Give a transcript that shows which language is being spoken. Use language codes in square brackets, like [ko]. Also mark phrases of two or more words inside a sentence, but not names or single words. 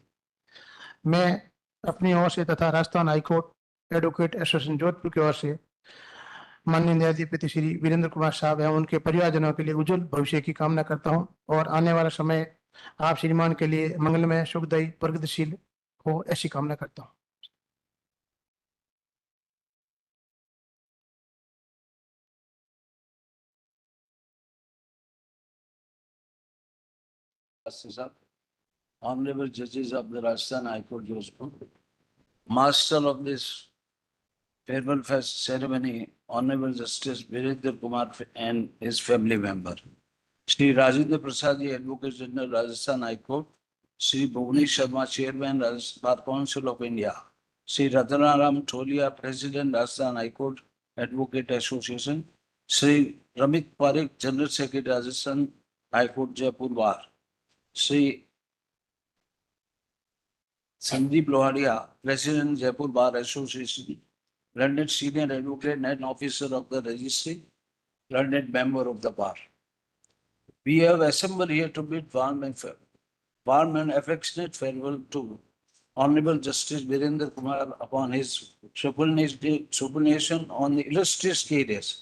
[hi] मैं अपनी ओर से तथा राजस्थान हाईकोर्ट एडवोकेट एसोसिएशन जोधपुर की ओर से माननीय न्यायाधिपति श्री वीरेंद्र कुमार साहब एवं उनके परिवारजनों के लिए उज्जवल भविष्य की कामना करता हूं और आने वाला समय आप श्रीमान के लिए मंगलमय, सुखदायी, प्रगतिशील हो ऐसी कामना करता हूं। [en] Honorable judges of the Rajasthan High Court, Jodhpur, Master of this farewell fest ceremony, Honorable Justice Birendra Kumar and his family member, Shri Rajendra Prasad, Advocate General, Rajasthan High Court, Shri Bhuvnesh Sharma, Chairman, Rajasthan Bar Council of India, Shri Ratanaram Tholia, President, Rajasthan High Court Advocate Association, Shri Ramit Parikh, General Secretary, Rajasthan High Court, Jaipur Bar, Shri Sandeep Loharia, President, Jaipur Bar Association, learned senior advocate and officer of the registry, learned member of the bar. We have assembled here to bid warm and affectionate farewell to Honorable Justice Birendra Kumar upon his supination on the illustrious careers.